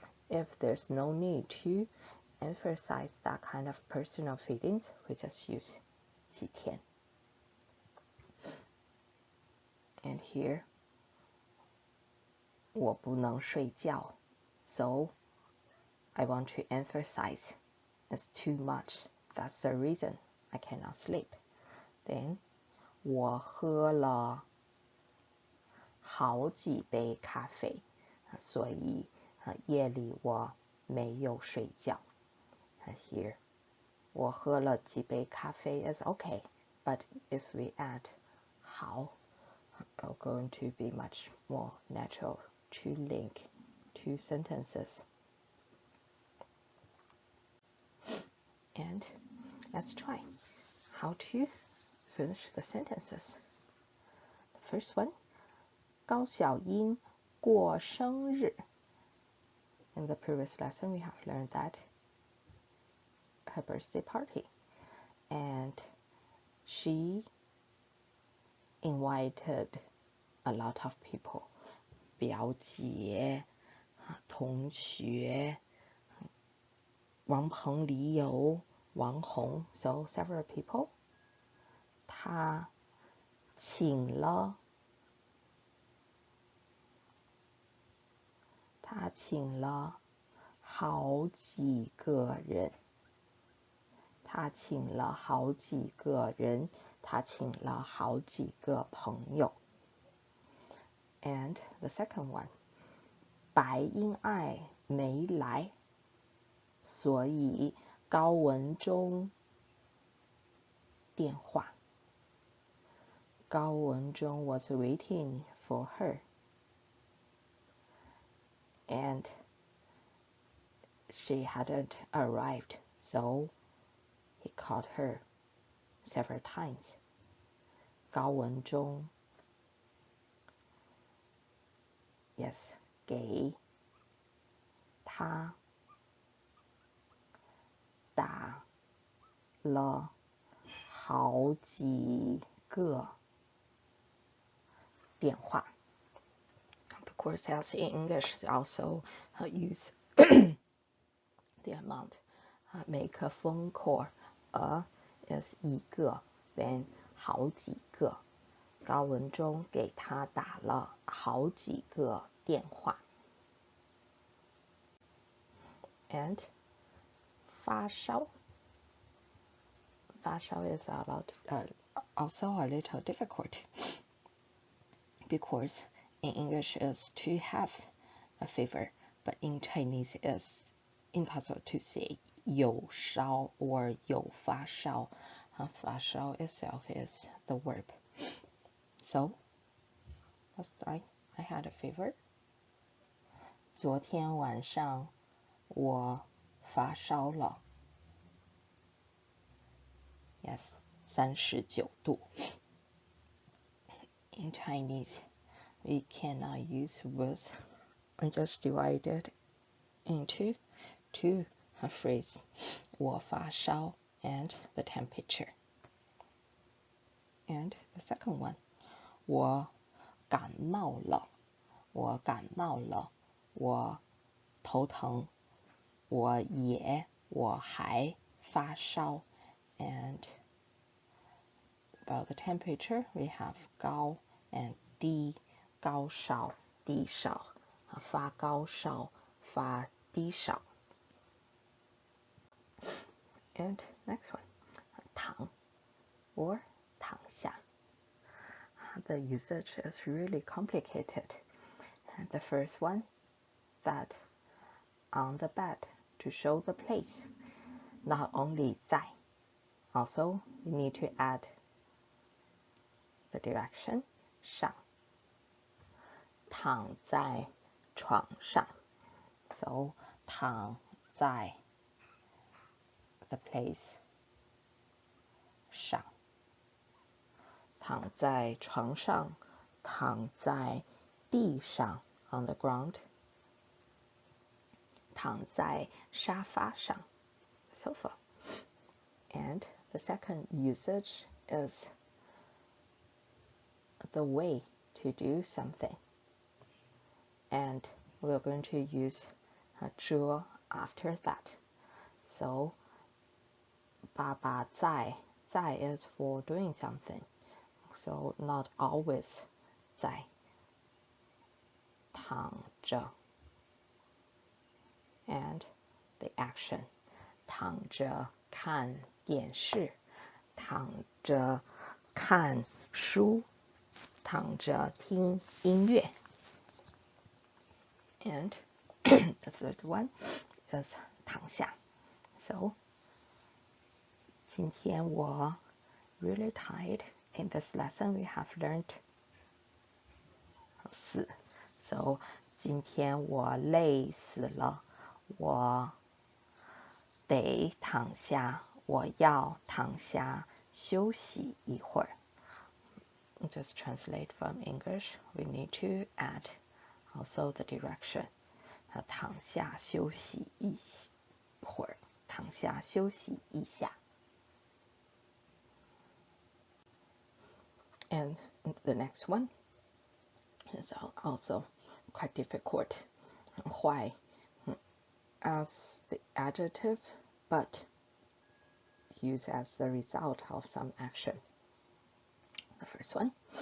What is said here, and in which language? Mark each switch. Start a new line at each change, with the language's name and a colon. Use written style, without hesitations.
English: If there's no need to emphasize that kind of personal feelings, we just use 几天. And here
Chinese: 我不能睡觉
English: so I want to emphasize it's too much. That's the reason I cannot sleep. Then
Chinese: 我喝了好几杯咖啡，所以夜里我没有睡觉。
English: Here
Chinese: 我喝了几杯咖啡
English: is okay, but if we add 好 are going to be much more natural to link two sentences. And let's try how to finish the sentences. The first one,
Chinese: 高小英过生日.
English: In the previous lesson, we have learned that her birthday party, and she invited a lot of people.
Chinese: 表姐、同学、王鹏、李友、王红
English: so several people.
Chinese: 他请了好几个人，他请了好几个人，他请了好几个朋友。
English: And the second one,
Chinese: 白英爱没来，所以高文中电话。
English: 高文中 was waiting for her, and she hadn't arrived, so he called her several times.
Chinese: 高文中
English: yes
Chinese: 给他打了好几个电话。
English: Of course, as in English, they also use the amount. Make a phone call. Is
Chinese: 一个
English: then
Chinese: 好几个。高文中给他打了好几个电话。
English: And 发烧 is also a little difficult because in English is to have a fever, but in Chinese is impossible to say
Chinese: 有烧
English: or
Chinese: 有发烧。
English: 发烧 itself is the verb. So, let's try. I had a fever.
Chinese: 昨天晚上我发烧了。 Yes, 39度。
English: In Chinese, we cannot use words and just divide it into two phrases.
Chinese: 我发烧
English: and the temperature. And the second one,
Chinese: 我感冒了，我感冒了，我头疼，我还发烧
English: and about the temperature we have
Chinese: 高 and 低，高烧低烧，发高烧发低烧。
English: And next one, 躺 or 躺下。 The usage is really complicated. The first one, that on the bed to show the place, not only 在 also we need to add the direction 上。
Chinese: 躺在床上
English: so
Chinese: 躺在
English: the place
Chinese: 上。躺在床上，躺在地上
English: on the ground，
Chinese: 躺在沙发上 sofa。
English: And the second usage is the way to do something, and we're going to use 这 after that. So
Chinese: 爸爸在
English: is for doing something, so not always 在。躺
Chinese: 着
English: and the action
Chinese: 躺着看电视，躺着看书，躺着听音乐。
English: And the third one is 躺下。 So
Chinese: 今天我
English: really tired. In this lesson we have learned 4.
Chinese: So 今天我累死了，我得躺下，我要躺下休息一会儿。
English: Just translate from English. We need to add also the direction.
Chinese: 躺下休息一会儿，躺下休息一下。
English: And the next one is also quite difficult. 坏 as the adjective, but used as the result of some action. The first one.